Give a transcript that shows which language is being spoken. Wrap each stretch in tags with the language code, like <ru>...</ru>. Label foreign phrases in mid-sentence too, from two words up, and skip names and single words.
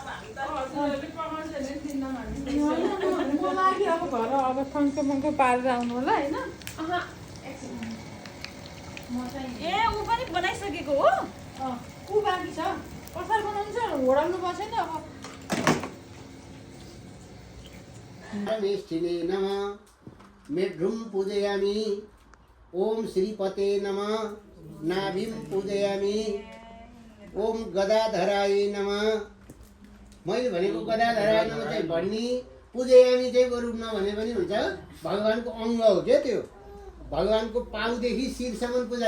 <ne>मलाई अब घर अब फङ्को पारेर आउनु होला होइन ए ऊ पनि बनाइसकेको हो ऊ बाँकी छ असार बनाउनु छ होडल्नु पर्छ नि अब</ne> <sa>परमेष्ठिने नमः मेढ्रुम पूजयामि ओम श्रीपते नमः नाभिम पूजयामि ओम गदाधराय नमः</sa> <ne>मैले भनेको</ne> <sa>गदाधराय नमः</sa> <ne>चाहिँ भन्ने पूजयामि चाहिँ रूपमा भने पनि हुन्छ भगवानको अङ्ग हो क्या त्यो भगवानको पाउदेखि शिरसम्म पूजा</ne>